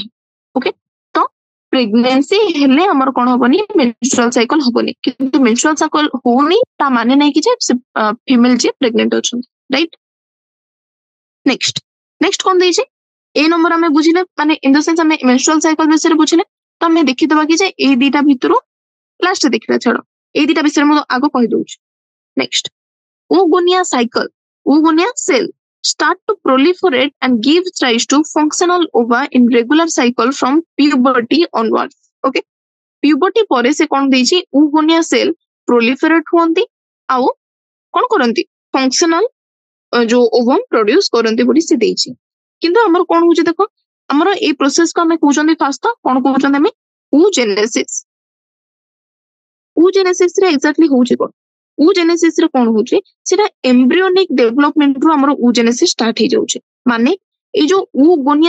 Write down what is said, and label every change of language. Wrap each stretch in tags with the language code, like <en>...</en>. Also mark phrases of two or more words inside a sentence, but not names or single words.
<or>ଓକେ ତ ପ୍ରେଗନେନ୍ସି ହେଲେ ଆମର କଣ ହବନି</or> <en>menstrual cycle</en> <or>ହବନି କିନ୍ତୁ</or> <en>menstrual cycle</en> <or>ହଉନି ତା ମାନେ ନାହିଁ କି ଯେ ଫିମେଲ ଯିଏ ପ୍ରେଗନେଣ୍ଟ ଅଛନ୍ତି ରାଇଟ।</or> <en>next next</en> <or>କଣ ଦେଇଛି ଏ ନମ୍ବର ଆମେ ବୁଝିଲେ ମାନେ</or> <en>in the sense</en> <or>ଆମେ</or> <en>menstrual cycle</en> <or>ବିଷୟରେ ବୁଝିଲେ ତ ଆମେ ଦେଖିଦବା କି ଯେ ଏଇ ଦିଟା ଭିତରୁ ଲାଷ୍ଟ ଦେଖିବା ଛାଡ ଏଇ ଦିଟା ବିଷୟରେ ମୁଁ ଆଗ କହିଦଉଛି।</or> <en>ନେକ୍ସଟ oogonia cycle oogonia cell start to proliferate and give rise to functional ova in regular cycle from puberty onwards.</en> <or>Okay puberty ପରେ ସେ କଣ ଦେଇଛି</or> <en>oogonia cell proliferate</en> <or>ହୁଅନ୍ତି ଆଉ କଣ କରନ୍ତି functional ଯୋଉ</or> <en>ovum produce</en> <or>କରନ୍ତି ବୋଲି ସେ ଦେଇଛି। କିନ୍ତୁ ଆମର କଣ ହଉଛି ଦେଖ ଆମର ଏଇ ପ୍ରୋସେସ କୁ ଆମେ କହୁଛନ୍ତି ଫାଷ୍ଟ ତ କଣ କହୁଛନ୍ତି ଆମେ oogenesis। oogenesis ରେ ଏକ୍ଜାକ୍ଟଲି ହଉଛି କଣ oogenesis ରେ କଣ ହଉଛି ସେଟା</or> <en>embryonic development</en> <or>ରୁ ଆମର</or> <en>oogenesis start</en> <or>ହେଇଯାଉଛି ମାନେ ଏଇ ଯୋଉ oogonia</or>